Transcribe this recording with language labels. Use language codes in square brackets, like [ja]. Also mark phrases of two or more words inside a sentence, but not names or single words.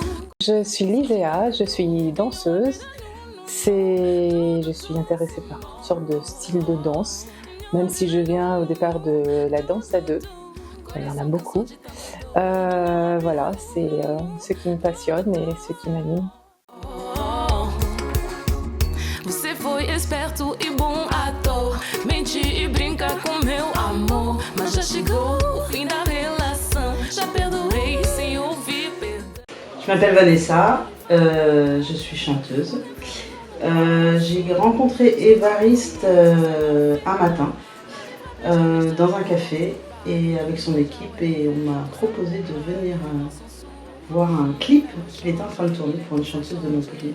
[fr] Je suis Livea, je suis danseuse. Je suis intéressée par toutes sortes de styles de danse, même si je viens au départ de la danse à deux. Il y en a beaucoup. Voilà, c'est ce qui me passionne et ce qui m'anime. [pt] Você foi esperto e bom ator, mente e brinca com meu amor, mas já chegou o fim da relação, já perdoei sem ouvir perdão. [fr] Je m'appelle Vanessa, je suis chanteuse. J'ai rencontré Évariste un matin dans un café et avec son équipe et on m'a proposé de venir voir un clip qu'il était en train de tourner pour une chanteuse de Montpellier.